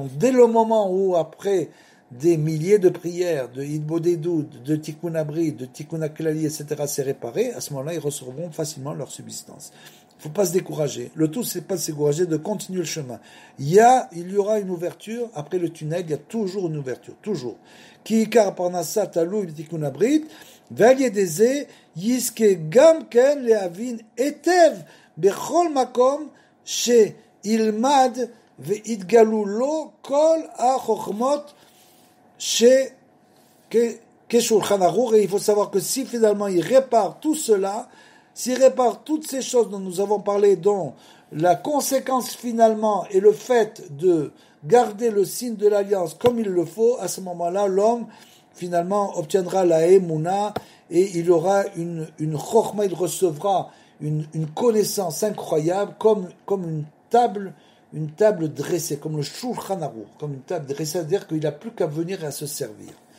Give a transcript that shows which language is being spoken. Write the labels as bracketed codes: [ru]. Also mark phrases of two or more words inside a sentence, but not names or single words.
[fr] Donc dès le moment où, après des milliers de prières, de Hidbodedut, de [he] תיקון הברית, [fr] de Tikkun Aklali, etc., s'est réparé, à ce moment-là, ils recevront facilement leur subsistance. Il ne faut pas se décourager. Le tout, c'est pas de se décourager, de continuer le chemin. Il y aura une ouverture, après le tunnel, il y a toujours une ouverture, toujours. [he] כי עיקר פרנסה תלוי תיקון הברית, ועל ידי זה יזכה גם כן להבין היטב בכל מקום שילמד ויתגלו לו כל החוכמות כשולחן ערוך. [fr] Et il faut savoir que si finalement il répare tout cela, s'il répare toutes ces choses dont nous avons parlé, dont la conséquence finalement est le fait de garder le signe de l'alliance comme il le faut, à ce moment-là, l'homme finalement obtiendra la Emouna et il aura une chokhma, il recevra une connaissance incroyable comme une table dressée, comme le Shulchan Aruch, comme une table dressée, c'est-à-dire qu'il n'a plus qu'à venir et à se servir.